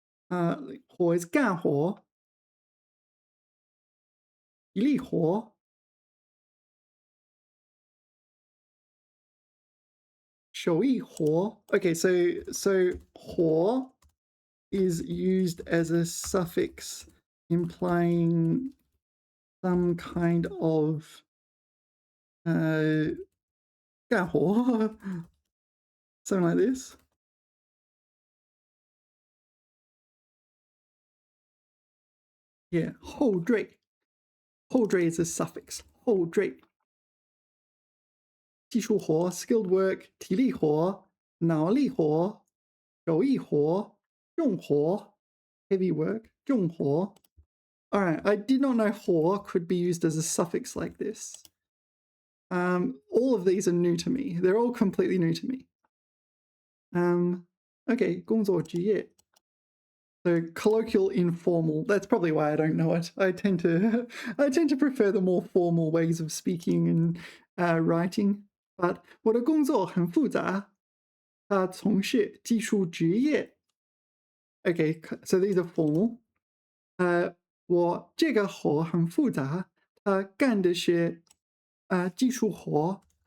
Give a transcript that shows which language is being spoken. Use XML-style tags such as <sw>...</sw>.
<zh>活 is 干活，体力活，手艺活.</zh> <en>Okay, so 活 is used as a suffix implying some kind of 干活, something like this. Yeah, 后缀.后缀 is a suffix.</en> <zh>后缀. 技术活</zh> <en>skilled work,</en> <zh>体力活, 脑力活, 手艺活, 重活</zh> <en>heavy work,</en> <zh>重活.</zh> <en>All right, I did not know 活 could be used as a suffix like this. All of these are new to me. They're all completely new to me. Okay, 工作职业.So colloquial, informal. That's probably why I don't know it. I tend to prefer the more formal ways of speaking and writing.</en> <zh>But 我的工作很复杂，他从事技术职业。</zh> <en>Okay, so these are formal.</en> <zh>我这个活很复杂，他干的是技术活。</zh>